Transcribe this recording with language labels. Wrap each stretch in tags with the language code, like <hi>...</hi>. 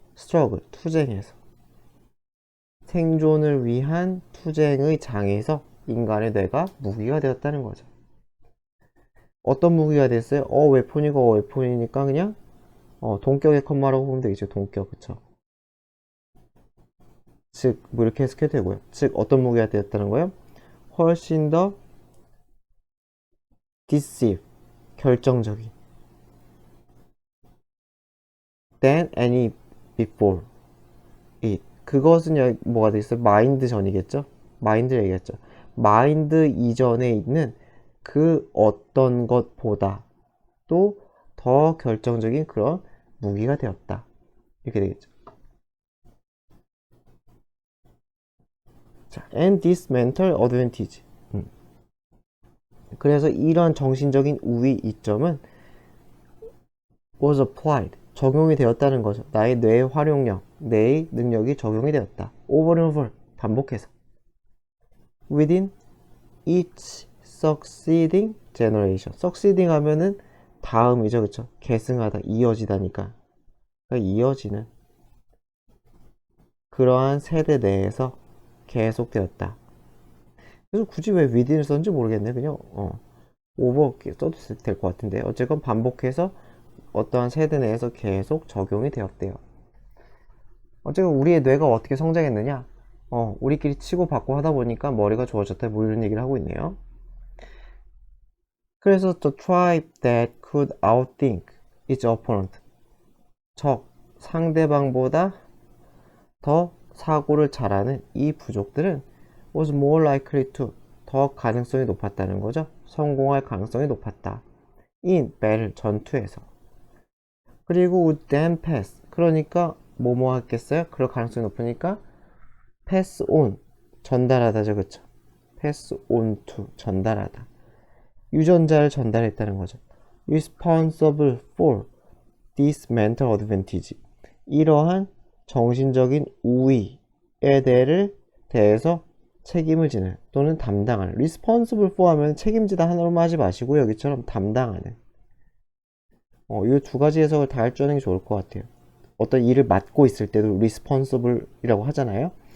<ko>struggle, 투쟁에서. 생존을 위한 투쟁의 장에서 인간의 뇌가 무기가 되었다는 거죠. 어떤 무기가 됐어요? 웨폰이고 웨폰이니까 그냥 동격의 컴마라고 보면 되겠죠. 동격, 그쵸? 즉, 뭐 이렇게 해석해도 되고요. 즉, 어떤 무기가 되었다는 거예요? 훨씬 더</ko> <en>decisive,</en> <ko>결정적인</ko> <en>than any before it.</en> <ko>그것은 여기 뭐가 되겠어요? 마인드 전이겠죠? 마인드 얘기했죠. 마인드 이전에 있는 그 어떤 것보다 또 더 결정적인 그런 무기가 되었다. 이렇게 되겠죠.</ko> <en>자, and this mental advantage.</en> <ko>그래서 이런 정신적인 우위 이점은</ko> <en>was applied.</en> <ko>적용이 되었다는 거죠. 나의 뇌의 활용력, 뇌의 능력이 적용이 되었다.</ko> <en>over and over.</en> <ko>반복해서.</ko> <en>within each succeeding generation.</en> <ko>succeeding 하면은 다음이죠. 그쵸? 계승하다, 이어지다니까. 그러니까 이어지는 그러한 세대 내에서 계속되었다. 그래서 굳이 왜 within을 썼는지 모르겠네. 그냥 over 써도 될 것 같은데. 어쨌건 반복해서 어떠한 세대 내에서 계속 적용이 되었대요. 어쨌든 우리의 뇌가 어떻게 성장했느냐? 우리끼리 치고받고 하다 보니까 머리가 좋아졌다. 뭐 이런 얘기를 하고 있네요.</ko> <en>그래서 the tribe that could outthink its opponent.</en> <ko>적, 상대방보다 더 사고를 잘하는 이 부족들은</ko> <en>was more likely to</en> <ko>더 가능성이 높았다는 거죠. 성공할 가능성이 높았다.</ko> <en>in battle</en> <ko>전투에서. 그리고</ko> <en>would then pass.</en> <ko>그러니까 뭐뭐 하겠어요? 그럴 가능성이 높으니까 pass on 전달하다죠, 그쵸?</ko> <en>pass on to</en> <ko>전달하다. 유전자를 전달했다는 거죠.</ko> <en>responsible for this mental advantage.</en> <ko>이러한 정신적인 우위에 대해서 책임을 지는 또는 담당하는. responsible for 하면 책임지다 하나로만 하지 마시고 여기처럼 담당하는. 이 두 가지 해석을 다 할 줄 아는 게 좋을 것 같아요. 어떤 일을 맡고 있을 때도 responsible이라고 하잖아요.</ko>